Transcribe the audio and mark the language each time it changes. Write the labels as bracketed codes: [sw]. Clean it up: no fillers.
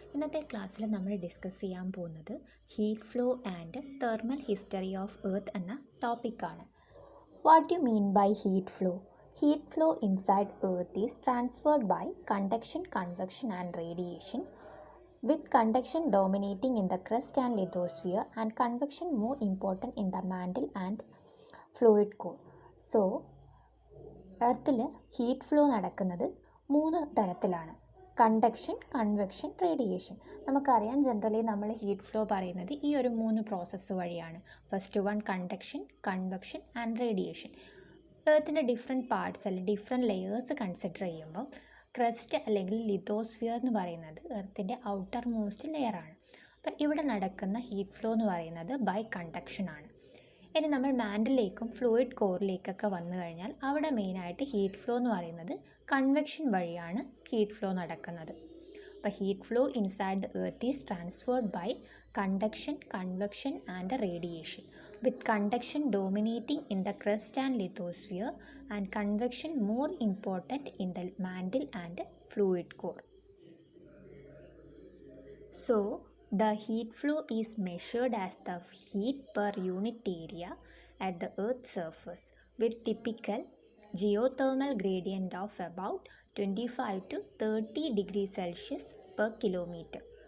[ml] ഇന്നത്തെ ക്ലാസ്സിൽ നമ്മൾ ഡിസ്കസ് ചെയ്യാൻ പോകുന്നത് heat flow and thermal history of earth എന്ന ടോപ്പിക്കാണ്. [en] What you mean by heat flow? Heat flow inside earth is transferred by conduction, convection and radiation, with conduction dominating in the crust and lithosphere and convection more important in the mantle and fluid core. [ml] So, എർത്തിൽ heat flow നടക്കുന്നത് 3 തരത്തിലാണ്: conduction, convection, radiation. നമുക്കറിയാം, generally നമ്മൾ heat flow പറയുന്നത് ഈ ഒരു 3 process വഴിയാണ്. First one conduction, convection and radiation. എർത്തിൻ്റെ different parts അല്ലെങ്കിൽ different layers consider ചെയ്യുമ്പോൾ ക്രസ്റ്റ് അല്ലെങ്കിൽ ലിത്തോസ്ഫിയർ എന്ന് പറയുന്നത് എർത്തിൻ്റെ ഔട്ടർ മോസ്റ്റ് ലെയറാണ്. അപ്പം ഇവിടെ നടക്കുന്ന ഹീറ്റ് ഫ്ലോ എന്ന് പറയുന്നത് ബൈ കണ്ടക്ഷനാണ്. ഇനി നമ്മൾ മാൻഡിലേക്കും ഫ്ലൂയിഡ് കോറിലേക്കൊക്കെ വന്നു കഴിഞ്ഞാൽ അവിടെ മെയിനായിട്ട് ഹീറ്റ് ഫ്ലോ എന്ന് പറയുന്നത് കൺവെക്ഷൻ വഴിയാണ് ഹീറ്റ് ഫ്ലോ നടക്കുന്നത്. [en] അപ്പോൾ heat flow inside the earth is transferred by conduction, convection and radiation, with conduction dominating in the crust and lithosphere and convection more important in the mantle and fluid core. So, the heat flow is measured as the heat per unit area at the Earth's surface with typical geothermal gradient of about 25 to 30 degrees Celsius per kilometer.